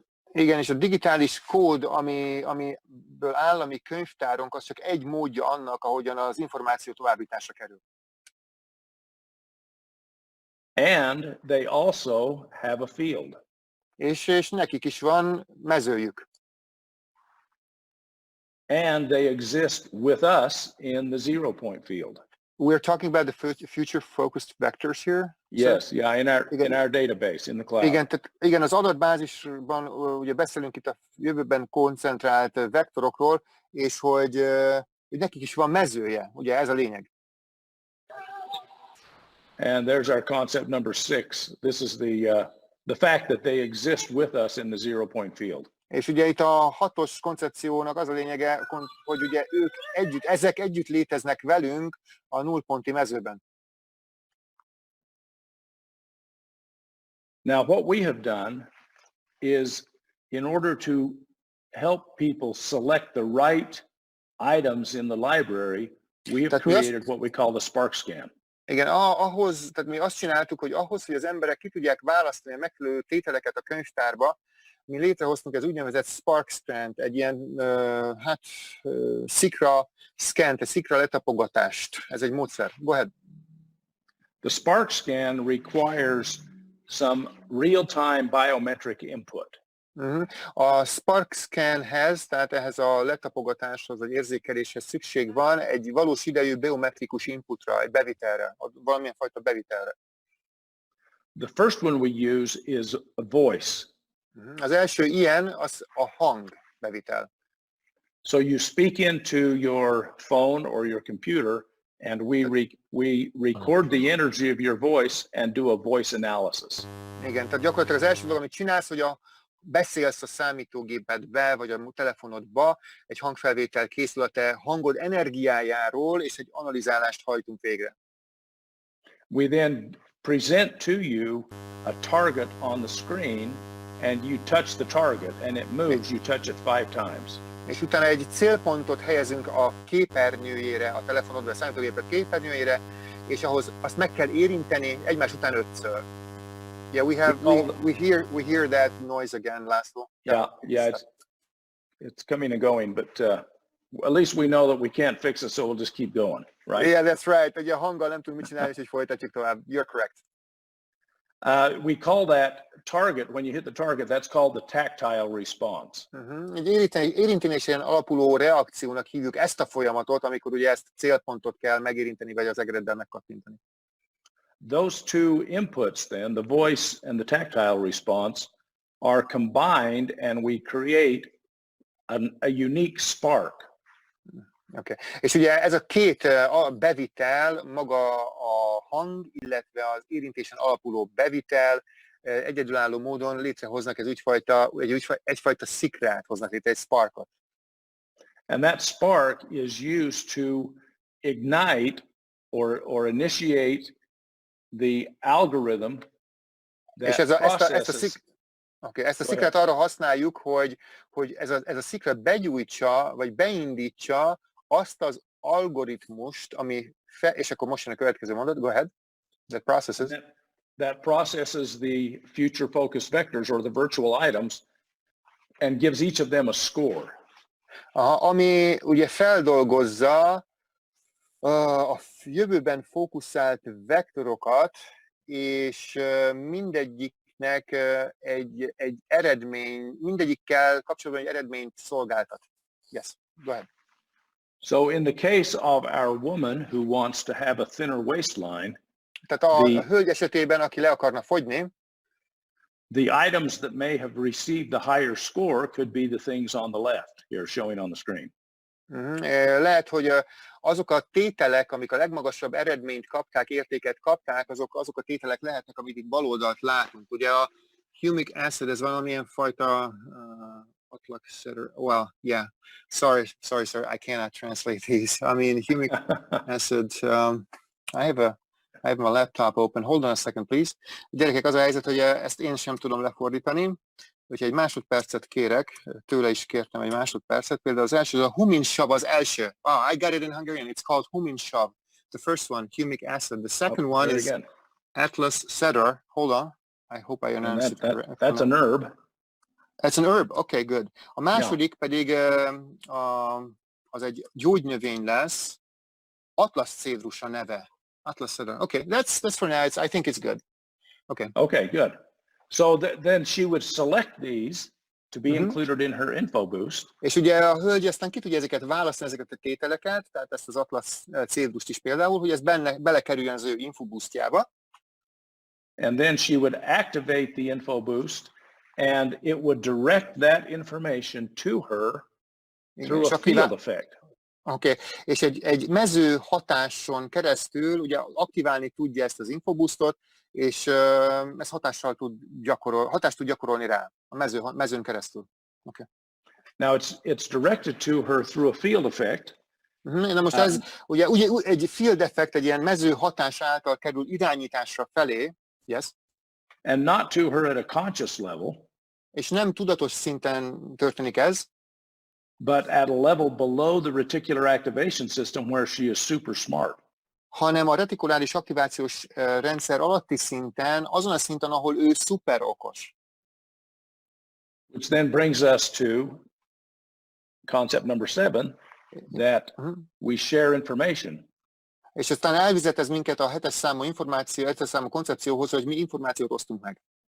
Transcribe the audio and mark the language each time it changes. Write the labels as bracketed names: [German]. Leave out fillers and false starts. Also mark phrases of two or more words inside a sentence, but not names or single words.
[Hungarian] És a digitális kód, amiből áll a mi könyvtárunk, az csak egy módja annak, ahogyan az információ továbbításra kerül. [English] And they also have a field. [Hungarian] És nekik is van mezőjük. [English] And they exist with us in the 0 point field. We're talking about the future-focused vectors here? Yes, yeah, in our database, in the cloud. [Hungarian] Igen, az adatbázisban ugye beszélünk itt a jövőben koncentrált vektorokról, és hogy nekik is van mezője, ugye ez a lényeg. [English] And there's our concept number 6. This is the fact that they exist with us in the 0 point field. [Hungarian] És ugye itt a 6-os koncepciónak az a lényege, hogy ugye ezek együtt léteznek velünk a nullponti mezőben. [English] Now what we have done is, in order to help people select the right items in the library, we have created what we call the Spark Scan. [Hungarian] Igen, tehát mi azt csináltuk, hogy ahhoz, hogy az emberek ki tudják választani a megfelelő tételeket a könyvtárba, mi létrehoztunk az úgynevezett Spark Scan-t, egy ilyen szikra szkent, egy szikra letapogatást. Ez egy módszer. [English] Go ahead. The Spark Scan requires some real-time biometric input. [Hungarian] A Spark Scanhez, tehát ehhez a letapogatáshoz, vagy érzékeléshez szükség van egy valós idejű biometrikus inputra, egy bevitelre, valamilyen fajta bevitelre. [English] The first one we use is a voice. [Hungarian] Az első ilyen az a hang bevitel. [English] So you speak into your phone or your computer, and we record the energy of your voice and do a voice analysis. [Hungarian] Igen, tehát gyakorlatilag az első dolog, amit csinálsz, hogy beszélsz a számítógépedbe, vagy a telefonodba, egy hangfelvétel készül a te hangod energiájáról, és egy analizálást hajtunk végre. [English] We then present to you a target on the screen, and you touch the target, and it moves. You touch it 5 times. [Hungarian] És utána egy célpontot helyezünk a képernyőjére, a telefonod vagy a számítógéped képernyőjére, és ahhoz azt meg kell érinteni egymás után 5-ször. [English] Yeah, we hear that noise again, László. Yeah, it's coming and going, but at least we know that we can't fix it, so we'll just keep going, right? Yeah, that's right. [Hungarian] Ugye a hanggal nem tudunk mit csinálni, és folytatjuk tovább. [English] You're correct. We call that target, when you hit the target, that's called the tactile response. [Hungarian] Egy érintésen alapuló reakciónak hívjuk ezt a folyamatot, amikor ugye ezt célpontot kell megérinteni, vagy az egereddel megkattintani. [English] Those two inputs then, the voice and the tactile response, are combined, and we create a unique spark. Okay. [Hungarian] És ugye ez a két bevitel, maga a hang, illetve az érintésen alapuló bevitel egyedülálló módon létrehoznak egyfajta szikrát hoznak létre, egy sparkot. [English] And that spark is used to ignite or initiate the algorithm that processes. [Hungarian] Ezt a szikrát arra használjuk, hogy ez a szikra begyújtsa, vagy beindítsa azt az algoritmust, ami és akkor most jön a következő mondat, [English] go ahead, that processes the future focus vectors or the virtual items and gives each of them a score. [Hungarian] Ami ugye feldolgozza a jövőben fókuszált vektorokat, és mindegyiknek egy eredmény, mindegyikkel kapcsolatban egy eredményt szolgáltat. [English] Yes, go ahead. So in the case of our woman who wants to have a thinner waistline, [Hungarian] tehát a hölgy esetében, aki le akarna fogyni, [English] the items that may have received the higher score could be the things on the left here showing on the screen. [Hungarian] Lehet, hogy azok a tételek, amik a legmagasabb eredményt kapták, értéket kapták, azok a tételek lehetnek, amit itt bal oldalt látunk. Ugye a [English] humic acid, [Hungarian] ez valamilyen fajta [English] well, yeah. Sorry, sir, I cannot translate these. I mean, humic acid. I have my laptop open. Hold on a second, please. [Hungarian] Gyerekek, az a helyzet, hogy ezt én sem tudom lefordítani. Úgyhogy egy másodpercet kérek, tőle is kértem egy másodpercet. Például az első, a huminsav az első. [English] I got it in Hungarian. It's called huminsav. The first one, humic acid. The second one is Atlas cedar. Hold on. I hope I announced it correctly. That's an herb. That's an herb. Okay, good. [Hungarian] A második pedig az egy gyógynövény lesz. Atlas cedrus a neve. [English] Atlas cedar. Okay, that's for now. I think it's good. Okay. Okay, good. So then she would select these to be included in her info boost. [Hungarian] És ugye a hölgy aztán ki tudja ezeket választani, ezeket a tételeket, tehát ezt az Atlas cedrust is például, hogy ez belekerüljön az ő info boostjába. [English] And then she would activate the info boost, and it would direct that information to her through a field effect. [Hungarian] Oké, és egy mező hatáson keresztül ugye aktiválni tudja ezt az infoboostot, és ez hatást tud gyakorolni rá a mezőn keresztül. [English] Okay. Now it's directed to her through a field effect. [Hungarian] Na most ez ugye egy [English] field effect, [Hungarian] egy ilyen mező hatás által kerül irányításra felé, [English] yes. And not to her at a conscious level. [Hungarian] És nem tudatos szinten történik ez. [English] But at a level below the reticular activation system where she is super smart. [Hungarian] Hanem a retikuláris aktivációs rendszer alatti szinten, azon a szinten, ahol ő szuper okos. [English] Which then brings us to concept number 7, that we share information. [Hungarian] És aztán elvezet ez minket a 7-es számú koncepcióhoz, hogy mi információt osztunk meg.